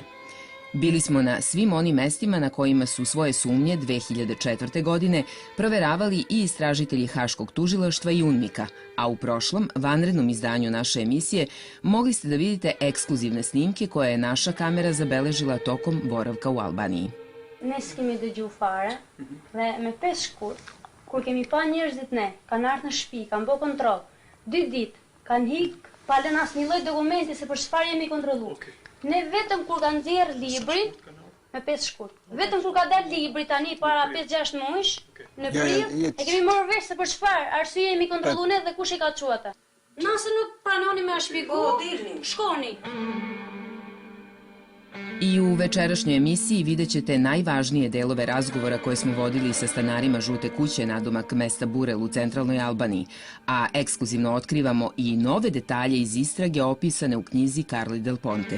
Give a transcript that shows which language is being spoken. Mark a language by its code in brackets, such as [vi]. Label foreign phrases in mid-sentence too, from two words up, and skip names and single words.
[sr] Bili smo na svim onim mestima na kojima su svoje sumnje 2004. godine proveravali i istražitelji Haškog tužilaštva i UNMIK-a, a u prošlom, vanrednom izdanju naše emisije mogli ste da vidite ekskluzivne snimke koje je naša kamera zabeležila tokom boravka u Albaniji. [sq] Ne s'kemi dëgju fare dhe me 5 shkurt, kur kemi pa njerëzit ne, kanë ardhur në shtëpi, kanë bë kontroll, 2 ditë, kanë hik, pa lënë asnjë lloj dokumenti se për çfarë jemi kontrolluar. Ne vetëm kur kanë nxjerr librin me 5 shkurt. Vetëm kur ka dalë libri tani para 5-6 muajsh në prill, e kemi marrë vesh se për çfarë arsye jemi kontrolluar dhe kush i ka çuar ata. Nëse nuk pranoni me shpjegoj, shkoni. [sr] I u večerašnjoj emisiji vidjet ćete najvažnije delove razgovora koje smo vodili sa stanarima žute kuće nadomak mesta Burel u centralnoj Albaniji, a ekskluzivno otkrivamo i nove detalje iz istrage opisane u knjizi Carle Del Ponte.